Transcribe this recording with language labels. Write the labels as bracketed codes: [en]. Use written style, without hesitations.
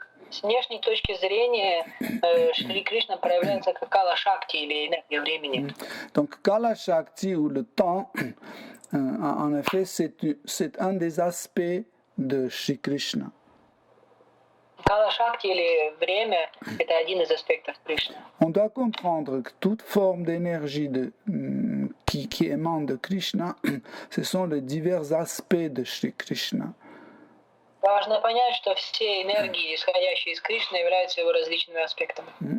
[ru] С внешней точки зрения Шри Кришна проявляется как Кала Шакти или энергия времени. [fr] Donc Kala Shakti ou le temps, en effet, c'est un des aspects de Shri Krishna. [ru] Кала Шакти или время – это один из аспектов Кришны. [fr] On doit comprendre que toute forme d'énergie qui émane de Krishna, ce sont les divers aspects de Shri Krishna. [ru] Важно понять, что все энергии, исходящие из Кришны, являются его различными аспектами.